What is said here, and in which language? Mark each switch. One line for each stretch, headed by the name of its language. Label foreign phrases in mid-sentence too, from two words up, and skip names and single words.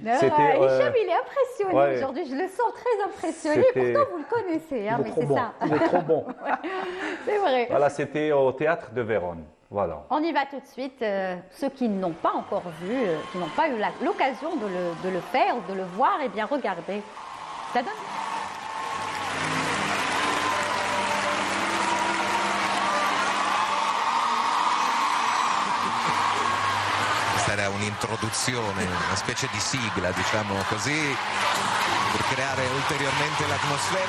French: Hicham, il est impressionné aujourd'hui. Je le sens très impressionné. Pourtant, vous le connaissez, hein, mais c'est ça. Il est trop bon. C'est vrai. Voilà, c'était au théâtre de Vérone. Voilà. On y va tout de suite. Ceux qui n'ont pas encore vu, qui n'ont pas eu l'occasion de le faire ou de le voir, eh bien, regardez. Ça donne...
Italian: Era un'introduzione, una specie di sigla, diciamo così, per creare ulteriormente l'atmosfera.